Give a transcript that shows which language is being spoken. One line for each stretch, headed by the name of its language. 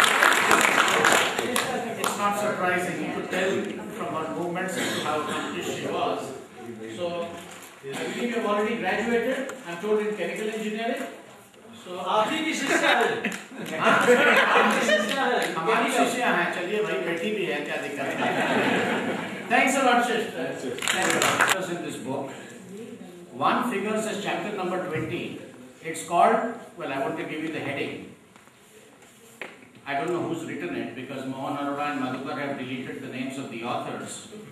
English: It's not surprising. You could tell from her movements how accomplished she was. So, I believe you have already graduated, I'm told, in chemical engineering.
Hindi: So, आपकी भी शिष्या है। हमारी शिष्या हैं, चलिए भाई बैठी भी है, क्या दिक्कत है?
English: Thanks a lot, sister. Chapters in this book. One figures as chapter number 20. It's called, well, I want to give you the heading. I don't know who's written it because Mohan Arora and Madhukar have deleted the names of the authors.